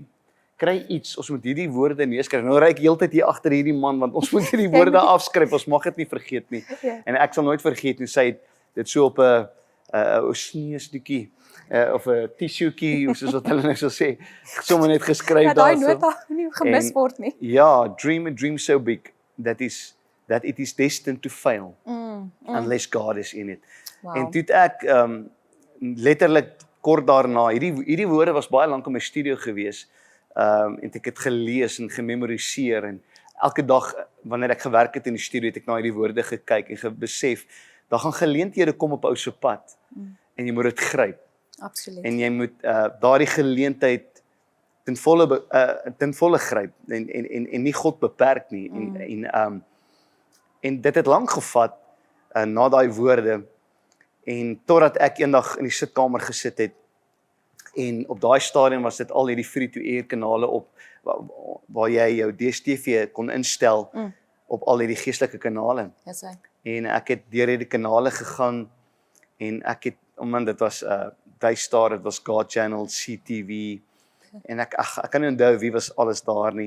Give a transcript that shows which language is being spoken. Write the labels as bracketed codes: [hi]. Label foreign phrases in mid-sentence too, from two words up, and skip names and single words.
[af] Kry iets, ons moet hierdie woorde neerskryf. Nou ry ek heeltyd hier agter hierdie man want ons moet hierdie woorde afskryf. Ons mag dit nie vergeet nie. Ja. En ek sal nooit vergeet hoe sy het dit so op 'n sneesdoekie of 'n tissuekie, soos wat hulle nou sal sê, sommer net geskryf Ja, daai daarso. nota nie gemis word nie. Ja, [en] dream a dream so big that it is destined to fail unless God is in it. [af] Wow. En toe het ek letterlik kort daarna, hierdie woorde was baie lank in my studio gewees. En ek het gelees en gememoriseer en elke dag wanneer ek gewerk het in die studio het ek na hierdie woorde gekyk en besef, daar gaan geleenthede kom op ou se pad en jy moet dit gryp. Absoluut. En jy moet daardie geleentheid ten volle gryp en nie God beperk nie. En dit het lank gevat na daai woorde en totdat ek eendag in die sitkamer gesit het en op daai stadium was dit al hierdie free-to-air kanale op waar jy jou DStv kon instel op al hierdie geestelike kanale. Dis hy. En ek het deur hierdie kanale gegaan en ek het omdat dit was Daystar, dit was God Channel, CTV en ek kan nie onthou wie was alles daar nie.